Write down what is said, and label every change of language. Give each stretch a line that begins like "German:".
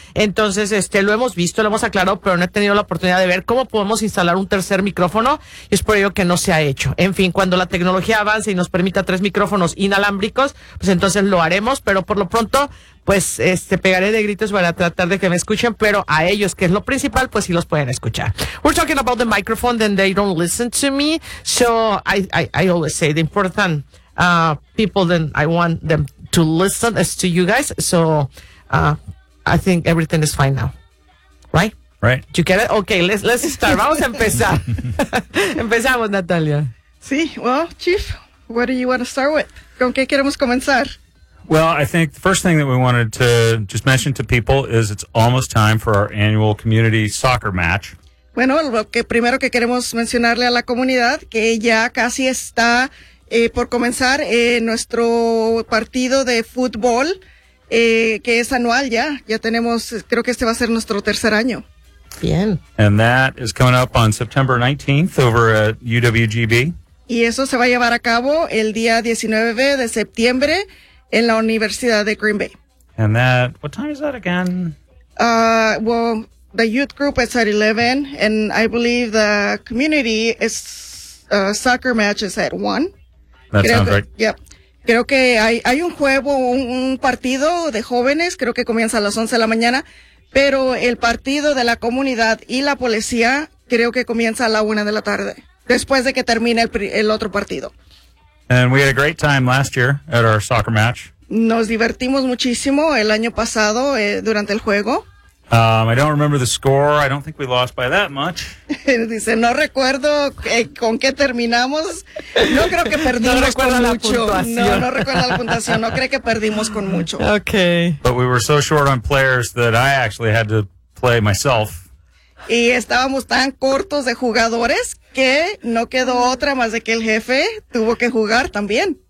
Spanish: Entonces, lo hemos visto, lo hemos aclarado, pero no he tenido la oportunidad de ver cómo podemos instalar un tercer micrófono. Y es por ello que no se ha hecho. En fin, cuando la tecnología avance y nos permita tres micrófonos inalámbricos, pues entonces lo haremos. Pero por lo pronto, pues pegaré de gritos para tratar de que me escuchen, pero a ellos, que es lo principal, pues sí los pueden escuchar.
English: We're talking about the microphone, then they don't listen to me. So I always say the important people that I want them to listen is to you guys. So I think everything is fine now. Right? Right. Do you get it? Okay, let's start.
Spanish: Vamos a empezar. Empezamos,
English: Natalia. Sí, well, Chief, what do you want to start with?
Spanish: ¿Con qué queremos comenzar?
English: Well, I think the first thing that we wanted to just mention to people is it's almost time for our annual community soccer match.
Spanish: Bueno, lo que primero que queremos mencionarle a la comunidad que ya casi está por comenzar nuestro partido de fútbol que es anual ya. Ya tenemos, creo que este va a ser nuestro tercer año. Bien.
English: And that is coming up on September 19th over at UWGB.
Spanish: Y eso se va a llevar a cabo el día 19 de septiembre en la Universidad de Green Bay.
English: And that, what time is that again? Well, the youth group is at 11, and I believe the community is soccer match is at 1. That
Spanish: creo
English: sounds right. Yep.
Spanish: Creo que hay un juego, un partido de jóvenes, creo que comienza a las 11 de la mañana, pero el partido de la comunidad y la policía creo que comienza a la 1 de la tarde, después de que termine el otro partido.
English: And we had a great time last year at our soccer match.
Spanish: Nos divertimos muchísimo el año pasado durante el juego.
English: I don't remember the score. I don't think we lost by that much.
Spanish: Dice, no recuerdo con qué terminamos. No creo que perdimos no con mucho. Puntuación. No recuerdo la puntuación. No creo que perdimos con mucho.
English: Okay. But we were so short on players that I actually had to play myself.
Spanish: Y estábamos tan cortos de jugadores que no quedó otra más de que el jefe tuvo que jugar también.